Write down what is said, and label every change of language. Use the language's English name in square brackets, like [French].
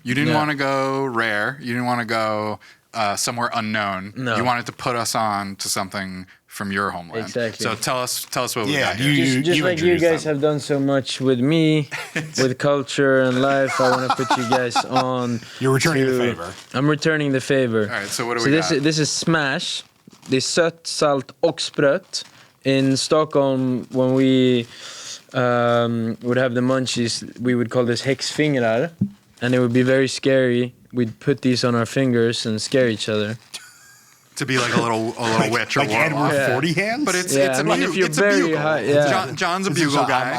[English] You didn't want to go rare. You didn't want to go somewhere unknown. No. You wanted to put us on to something from your homeland. Exactly. So tell us what we got here. Just like you guys have done so much with me, with culture and life, I want to put you guys on. You're returning the favor. I'm returning the favor. All right, so what do we got? This is Smash. [Swedish] Det är sött, salt och spröt. [English] In Stockholm, when we would have the munchies, we would call this häxfingrar. And it would be very scary. We'd put these on our fingers and scare each other. To be like a little witch or like warlock. Edward 40 hands? But it's a bugle. John's a bugle guy.